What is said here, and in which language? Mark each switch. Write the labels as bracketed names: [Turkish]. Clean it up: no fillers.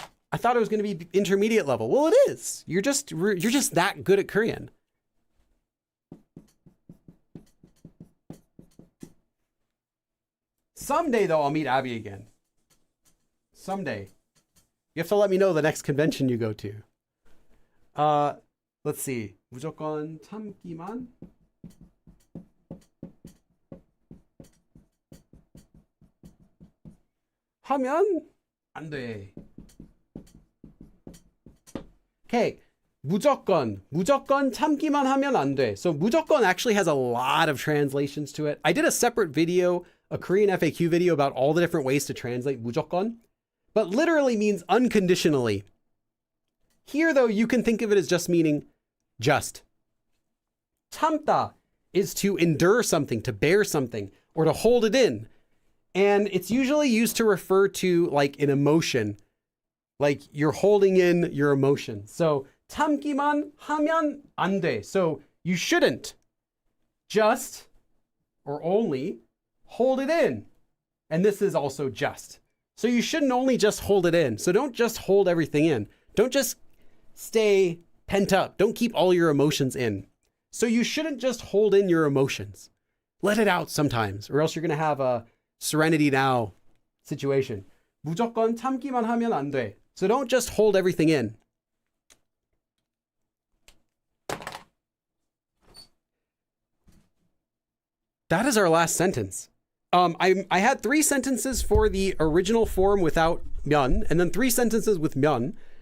[English] I thought it was going to be intermediate level. Well, it is. You're just that good at Korean. Someday, though, I'll meet Abby again. Someday. You have to let me know the next convention you go to. Let's see. [Korean] 무조건 참기만 하면 안 돼. [English] Okay. [Korean] 무조건 참기만 하면 안 돼. [English] So 무조건 actually has a lot of translations to it. I did a separate video, a Korean FAQ video about all the different ways to translate 무조건, but literally means unconditionally. Here though, you can think of it as just meaning just. 참다 is to endure something, to bear something, or to hold it in. And it's usually used to refer to like an emotion, like you're holding in your emotion. [Korean] So 참기만 하면 안 돼. [English] So you shouldn't just or only hold it in. And this is also just. So you shouldn't only just hold it in. So don't just hold everything in. Don't just stay pent up. Don't keep all your emotions in. So you shouldn't just hold in your emotions. Let it out sometimes, or else you're going to have a Serenity Now situation. [Korean] 무조건 참기만 하면 안 돼. [English] So don't just hold everything in. That is our last sentence. I had 3 sentences for the original form without 면, and then 3 sentences with 면.